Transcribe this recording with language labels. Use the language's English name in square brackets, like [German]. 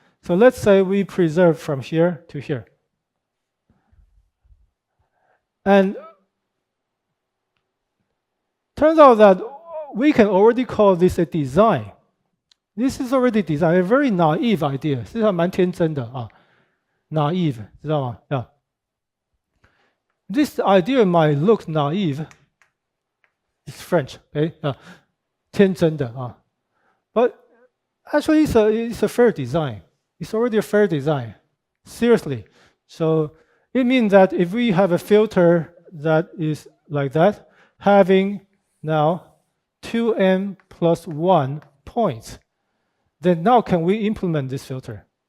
[English] So let's say we preserve from here to here. And turns out that we can already call this a design. This is already design, a very naive idea. [Chinese] 是蛮天真的啊 ，naive, 知道吗 ？Yeah. [English] This idea might look naive. It's French, okay? [Chinese] 天真的啊 [English] ，but actually it's a fair design. It's already a fair design. Seriously. So it means that if we have a filter that is like that, having now 2n plus 1 points, then now can we implement this filter?